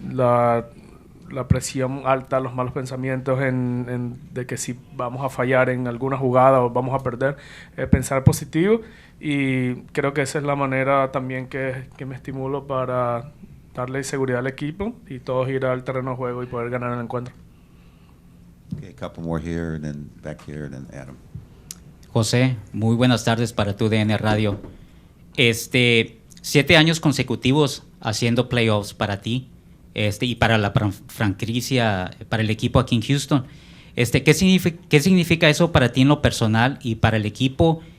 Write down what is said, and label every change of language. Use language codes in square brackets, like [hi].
[es] La presión alta, los malos pensamientos de que si vamos a fallar en alguna jugada o vamos a perder, pensar positivo. Y creo que esa es la manera también que me estimulo para darle seguridad al equipo y todos ir al terreno de juego y poder ganar el encuentro. [en] Okay, a couple more here, and then back here, and then Adam. [es] José, muy buenas tardes para tu DN Radio. 7 años consecutivos haciendo playoffs para ti. Y para la franquicia, para el equipo aquí en Houston. ¿Qué significa eso para ti en lo personal y para el equipo?